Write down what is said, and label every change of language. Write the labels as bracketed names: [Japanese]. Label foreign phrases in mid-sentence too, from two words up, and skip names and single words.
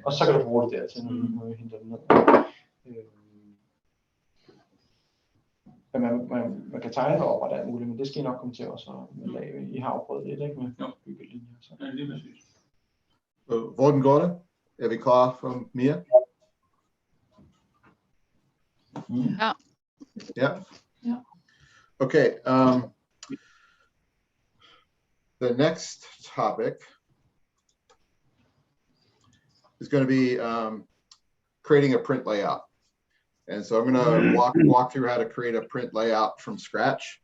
[Danish] Og så kan du bruge det dertil, når vi henter den ned. Man kan tegne op og alt muligt, men det skal I nok komme til også at lave. I har jo prøvet det, ikke, med byggelinjer. Så. Ja, det er præcis. Hvordan går det? Er vi klar for mere? Ja. [English] Yeah. Okay. The next topic is going to be creating a print layout. And so I'm going to walk through how to create a print layout from scratch.